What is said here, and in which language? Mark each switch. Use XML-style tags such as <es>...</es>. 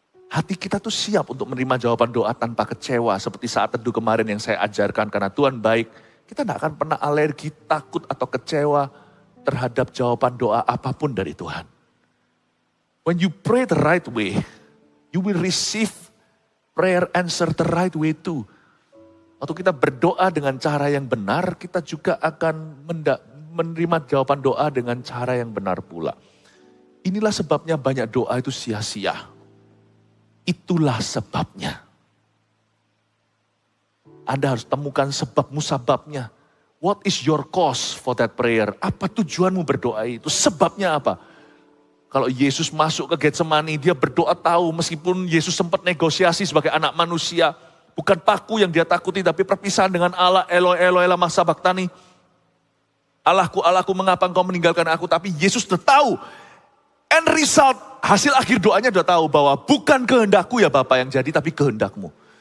<id>Hati kita tuh siap untuk menerima jawaban doa tanpa kecewa. Seperti saat teduh kemarin yang saya ajarkan. Karena Tuhan baik. Kita tidak akan pernah alergi, takut atau kecewa terhadap jawaban doa apapun dari Tuhan.</id> <en>When you pray the right way, You will receive prayer answer the right way too.</en> <id>Waktu kita berdoa dengan cara yang benar, kita juga akan menerima jawaban doa dengan cara yang benar pula. Inilah sebabnya banyak doa itu sia-sia. Itulah sebabnya. Anda harus temukan sebab musababnya.</id> <en>What is your cause for that prayer?</en> <id>Apa tujuanmu berdoa itu? Sebabnya apa? Kalau Yesus masuk ke Getsemani, dia berdoa tahu meskipun Yesus sempat negosiasi sebagai anak manusia. Bukan paku yang dia takuti, tapi perpisahan dengan Allah.</id> <arc>Eloi, Eloi, lama sabachthani.</arc> <id>Allahku, Allahku, mengapa engkau meninggalkan aku? Tapi Yesus sudah tahu. End result, hasil akhir doanya sudah tahu bahwa bukan kehendakku ya Bapa yang jadi, tapi kehendakmu.</id>